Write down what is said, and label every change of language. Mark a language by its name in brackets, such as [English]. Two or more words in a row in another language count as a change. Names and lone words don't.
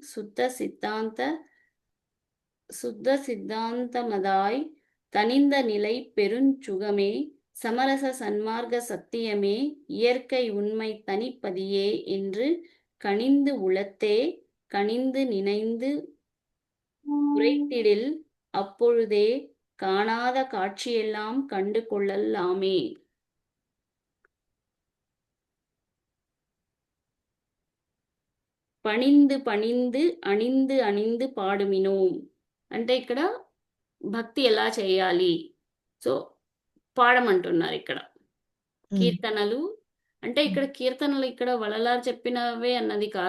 [Tamil] சுத்த சித்தாந்தமதாய் தனிந்த நிலை பெருஞ்சுகமே சமரச சன்மார்க்க சத்தியமே இயற்கை உண்மை தனிப்பதியே என்று கனிந்து உளத்தே கனிந்து நினைந்து உரைத்திடில் அப்பொழுதே காணாத காட்சியெல்லாம் கண்டு கொள்ளலாமே. பணிந்து பணிந்து அணிந்து அணிந்து பாடுமினோ [Telugu] అంటే ఇక్కడ భక్తి ఎలా చేయాలి, సో పాడమంటున్నారు ఇక్కడ. కీర్తనలు అంటే ఇక్కడ కీర్తనలు ఇక్కడ వలలారు చెప్పినవే అన్నది కాదు.